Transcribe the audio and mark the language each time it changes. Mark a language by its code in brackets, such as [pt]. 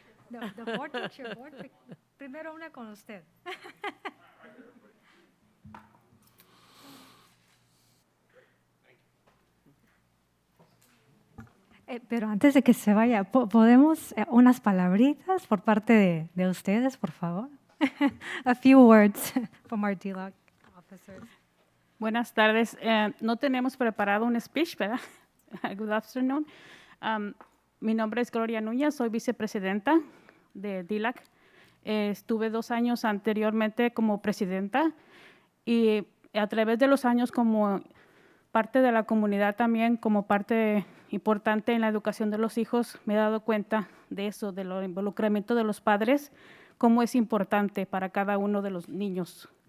[en] The board picture, [es] Primero una con usted. Pero antes de que se vaya, ¿podemos unas palabritas por parte de ustedes, por favor? [en] A few words from our DLAG officers. [es] Buenas tardes. No tenemos preparado un speech, ¿verdad? [en] Good afternoon. [es] Mi nombre es Gloria Núñez, soy vicepresidenta de DILAC. Estuve 2 años anteriormente como presidenta y a través de los años como parte de la comunidad también, como parte importante en la educación de los hijos, me he dado cuenta de eso, del involucramiento de los padres, cómo es importante para cada uno de los niños.